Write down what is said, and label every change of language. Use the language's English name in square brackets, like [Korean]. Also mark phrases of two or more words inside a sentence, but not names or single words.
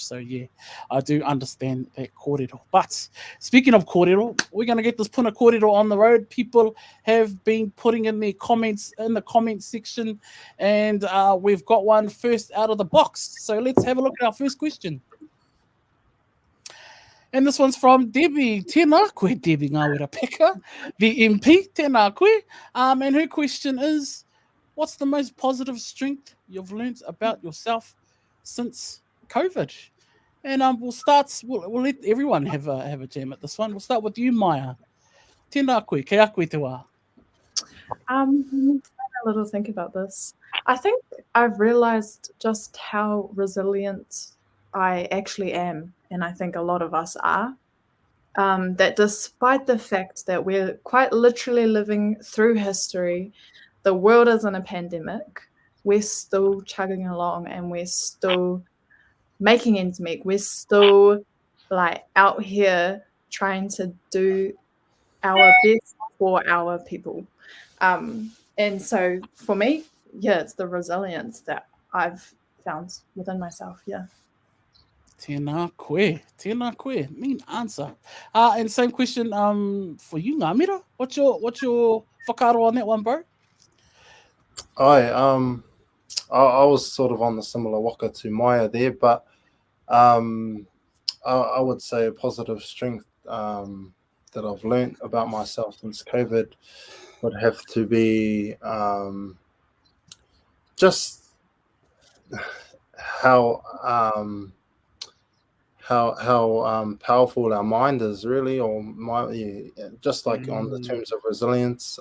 [English] So yeah, I do understand that kōrero. But speaking of kōrero, we're going to get this Puna kōrero on the road. People have been putting in their comments in the comment section, and we've got one first out of the box. So let's have a look at our first question. And this one's from Debbie. [Māori] Tēnā koe, [English] Debbie Ngāwera Peka, the MP. [Māori] Tēnā koe. [English] And her question is, what's the most positive strength you've learnt about yourself since COVID? And we'll let everyone have a jam at this one. We'll start with you, Maya. [Māori] Tēnā koe, kei a koe te wā. [English] A little think about this. I think I've realized just how resilient I actually am, and I think a lot of us are. That despite the fact that we're quite literally living through history, the world is in a pandemic, we're still chugging along and we're still making ends meet. We're still like out here trying to do our best for our people. And so for me, yeah, it's the resilience that I've found within myself. Yeah. [Māori] Tēnā koe. [English] Mean answer. And same question for you, Ngāmira. What's your whakaaro on that one, bro? I was sort of on the similar waka to Maya there, but I would say a positive strength that I've learnt about myself since COVID would have to be just how powerful our mind is, really, or just like on the terms of resilience.